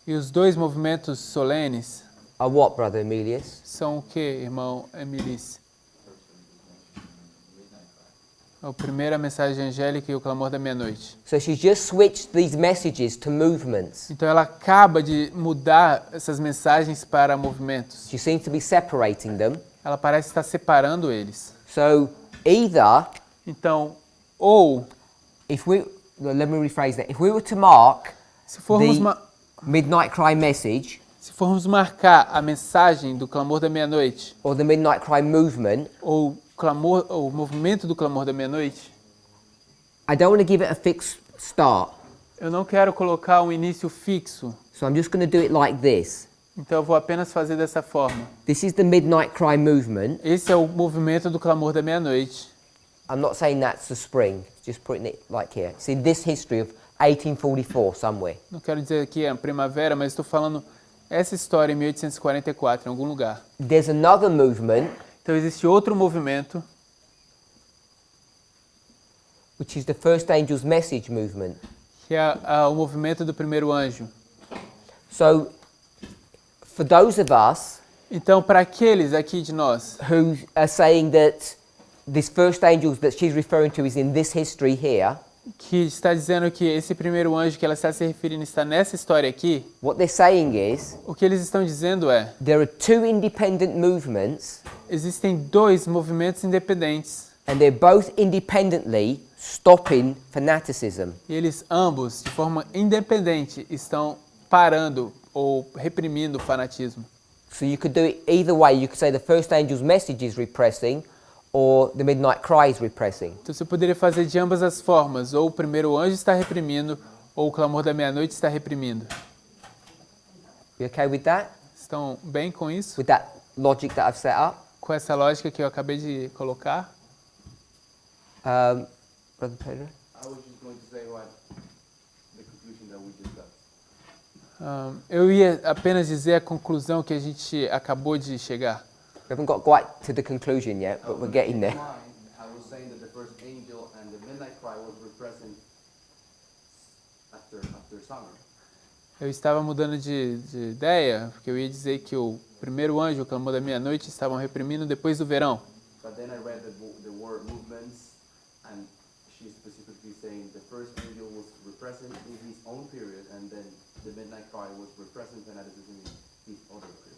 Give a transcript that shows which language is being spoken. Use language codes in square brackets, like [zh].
[pt] E os dois movimentos solenes [en] are what, Brother Emilius? [pt] são o que, irmão Emilice? A primeira mensagem angélica e o clamor da meia-noite. [en] So she's just switched these messages to movements. [pt] Então ela acaba de mudar essas mensagens para movimentos. [en] She seems to be separating them. [pt] Ela parece estar separando eles. [en] So either, [pt] Então, ou, [en] let me rephrase that. If we were to mark [pt] se formos, [en] the Midnight Cry message [pt] se formos marcar a mensagem do clamor da meia-noite, [en] or the Midnight Cry movement, [pt] ou clamor, ou o movimento do clamor da meia-noite, [en] I don't want to give it a fixed start. [pt] eu não quero colocar um início fixo. [en] So I'm just going to do it like this. [pt] Então eu vou apenas fazer dessa forma. [en] This is the Midnight Cry movement. [pt] Esse é o movimento do clamor da meia-noite. [en] I'm not saying that's the spring, just putting it like here. See this history of 1844 somewhere. [pt] Não quero dizer que é a primavera, mas estou falando essa história em 1844, em algum lugar. [en] There's another movement, [pt] Então existe outro movimento, [en] which is the first angel's message movement. [pt] que é o movimento do primeiro anjo. [en] So for those of us [pt] Então, para aqueles aqui de nós [en] who are saying that this first angel that she's referring to is in this history here, [pt] que está dizendo que esse primeiro anjo que ela está se referindo está nessa história aqui, [en] what they're saying is [pt] o que eles estão dizendo é: [en] there are two independent movements [pt] existem dois movimentos independentes [en] and they're both independently stopping fanaticism. [pt] e eles ambos, de forma independente, estão parando ou reprimindo o fanatismo. [en] So you could do it either way. You could say the first angel's message is repressing or the midnight cry is repressing. [pt] Então você poderia fazer de ambas as formas, ou o primeiro anjo está reprimindo, ou o clamor da meia-noite está reprimindo. [en] You okay with that? [pt] Estão bem com isso? [en] With that logic that I've set up? [pt] Com essa lógica que eu acabei de colocar? [en] Brother Pedro? I was just going to say what the conclusion that we just got. [pt] Eu ia apenas dizer a conclusão que a gente acabou de chegar. [en] We haven't got quite to the conclusion yet, but we're getting there. I was saying that the first angel and the midnight cry was repressing after summer. [pt] Eu estava mudando de ideia, porque eu ia dizer que o primeiro anjo, o clamor da meia-noite, estavam reprimindo depois do verão. [en] But then I read the word movements, and she's specifically saying the first angel was repressing in his own period, and then the midnight cry was repressing fanaticism in his other period.